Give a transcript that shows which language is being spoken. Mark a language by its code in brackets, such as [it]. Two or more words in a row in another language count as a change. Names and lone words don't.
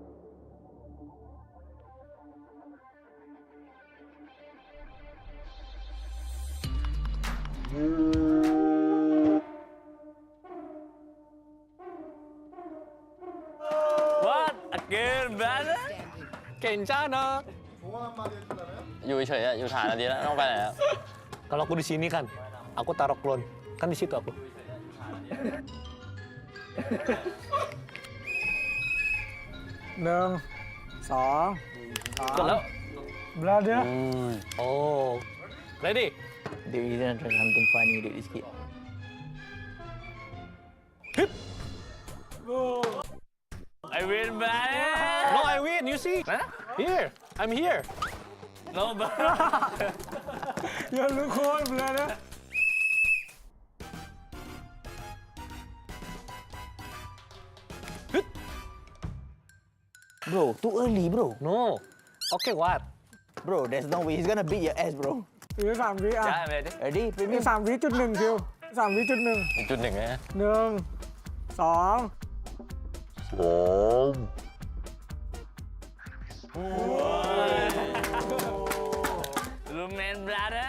[en] What again brother Kencana. [th] อยู่เฉยๆอยู่ฐานดีแล้วต้องไปไหนแล้ว [id] Kalau aku di sini kan, aku taruh klon. Kan di situ aku. Neng, song, [th] กดแล้ว [en] brother. Oh, ready? Dude, he's gonna try something funny, dude, this kid. I win brother No, I win. You see? Here, I'm here. No brother You look cool, brother. Bro, too early, bro. No. Okay, what? Bro, there's no way he's gonna beat your ass, bro. [th] เหลือ3 วิอ่ะ [vi] Dạ về đi [en] Ready? [th] มี [en] Premium? [th] 3 วิจุด 1คิว3 วิจุด 1 อีกจุดหนึ่งนะ 1 2 [id] Lu main brother.